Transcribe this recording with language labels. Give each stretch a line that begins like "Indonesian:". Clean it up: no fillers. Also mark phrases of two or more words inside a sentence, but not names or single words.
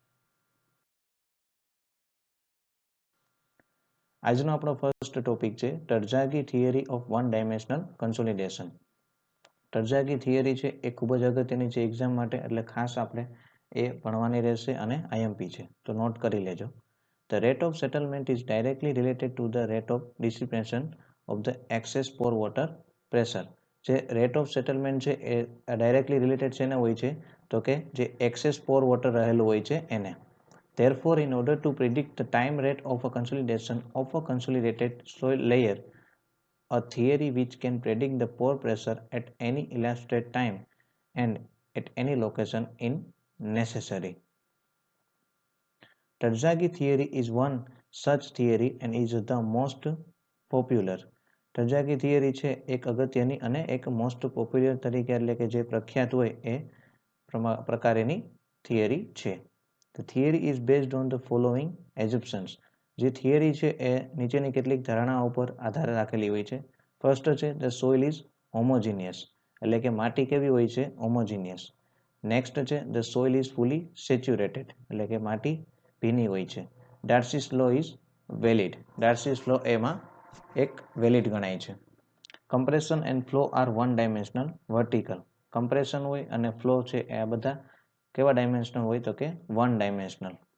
Gujarati: આજનો આપણો
English: first topic છે Terzaghi theory of one dimensional consolidation.
Gujarati: ટરઝાગી થિયરી છે એ ખૂબ જ અગત્યની છે એક્ઝામ માટે, એટલે ખાસ આપણે એ ભણવાની રહેશે અને આઈએમપી છે તો નોટ કરી લેજો.
English: The rate of settlement is directly related to the rate of dissipation of the excess pore water pressure.
Gujarati: જે
English: rate of settlement
Gujarati: છે એ
English: directly related
Gujarati: છે ને હોય છે? તો કે જે
English: excess pore water
Gujarati: રહેલું હોય છે એને.
English: Therefore, in order to predict the time rate of a consolidation of a consolidated soil layer, a theory which can predict the pore pressure at any elapsed time and at any location is necessary. Terzaghi theory is one such theory and is the most popular.
Gujarati: Terzaghi theory છે એક અગત્યની અને એક
English: most popular
Gujarati: તરીકે, એટલે કે જે પ્રખ્યાત હોય એ પ્રકારેની થિયરી છે.
English: The theory is based on the following assumptions.
Gujarati: જે થિયરી છે એ નીચેની કેટલીક ધારણાઓ પર આધાર રાખેલી હોય છે. ફર્સ્ટ છે
English: the soil is homogeneous,
Gujarati: એટલે કે માટી કેવી હોય છે? હોમોજીનિયસ. નેક્સ્ટ છે
English: the soil is fully saturated,
Gujarati: એટલે કે માટી ભીની હોય છે.
English: Darcy's law is valid. Darcy's law
Gujarati: એમાં એક વેલિડ ગણાય છે.
English: compression and flow are one dimensional vertical.
Gujarati: કમ્પ્રેશન હોય અને ફ્લો છે એ આ બધા કેવા ડાયમેન્શનલ હોય? તો કે
English: one dimensional.